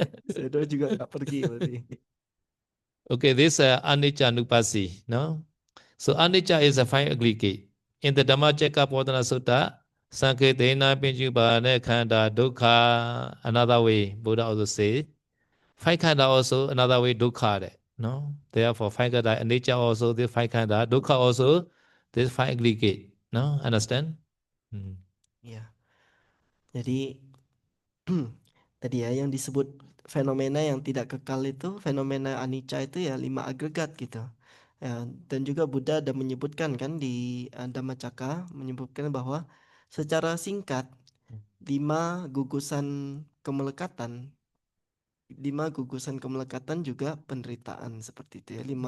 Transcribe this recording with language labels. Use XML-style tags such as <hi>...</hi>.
<id>Saya juga nggak pergi berarti.</id> <en>Okay, this anicca nupasi, no? So anicca is a fine aggregate. In the Dhammacakkappavattana Sutta,</en> <pi>Sankirtena Pinjubhane Khanda Dukkha,</pi> <en>another way, Buddha also say, five khanda also another way dukkha, no? Therefore, five khanda nature also this five khanda, dukkha also this five aggregate, no? Understand? Ya.</en> <id>Jadi tadi ya yang disebut fenomena yang tidak kekal itu, fenomena anicca itu ya 5 agregat gitu. Ya, dan juga Buddha ada menyebutkan kan di Dhammacakka menyebutkan bahwa secara singkat 5 gugusan kemelekatan, 5 gugusan kemelekatan juga penderitaan seperti itu ya.</id>